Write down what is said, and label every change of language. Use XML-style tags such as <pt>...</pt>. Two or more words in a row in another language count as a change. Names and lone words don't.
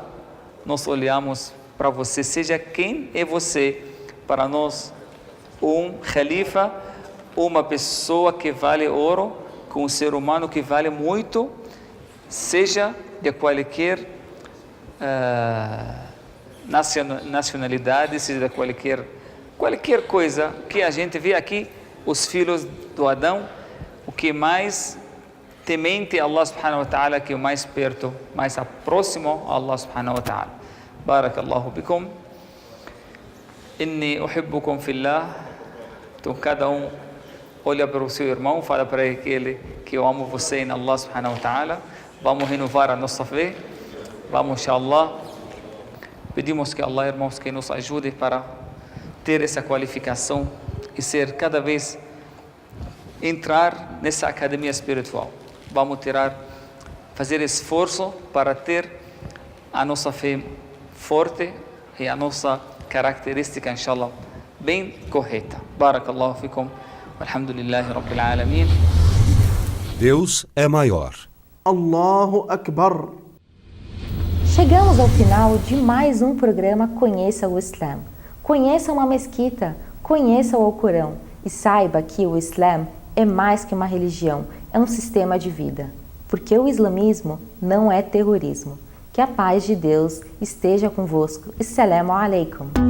<pt>Nós olhamos para você, seja quem é você, para nós um khalifa, uma pessoa que vale ouro, com um ser humano que vale muito, seja de qualquer nacionalidade, seja de qualquer coisa que a gente vê aqui, os filhos do Adão, o que mais temente a Allah</pt> <ar>سبحانه وتعالى,</ar> <pt>que é o mais perto, mais próximo a Allah</pt> <ar>سبحانه وتعالى. بارك الله بكم. إني أحبكم في الله.</ar> <pt>Então cada um olha para o seu irmão, fala para ele que eu amo você em Allah</pt> <ar>سبحانه وتعالى.</ar> <pt>Vamos renovar a nossa fé. Vamos, inshallah. Pedimos que Allah, irmãos, que nos ajude para ter essa qualificação e ser cada vez entrar nessa academia espiritual. Vamos fazer esforço para ter a nossa fé forte e a nossa característica, inshallah, bem correta.</pt> <ar>بارك الله فيكم. الحمد لله رب العالمين.</ar> <pt>Deus é maior.</pt> <ar>الله أكبر.</ar> <pt>Chegamos ao final de mais um programa Conheça o Islã. Conheça uma mesquita, conheça o Alcorão e saiba que o Islã é mais que uma religião, é um sistema de vida. Porque o islamismo não é terrorismo. Que a paz de Deus esteja convosco.</pt> <ar>السلام عليكم.</ar>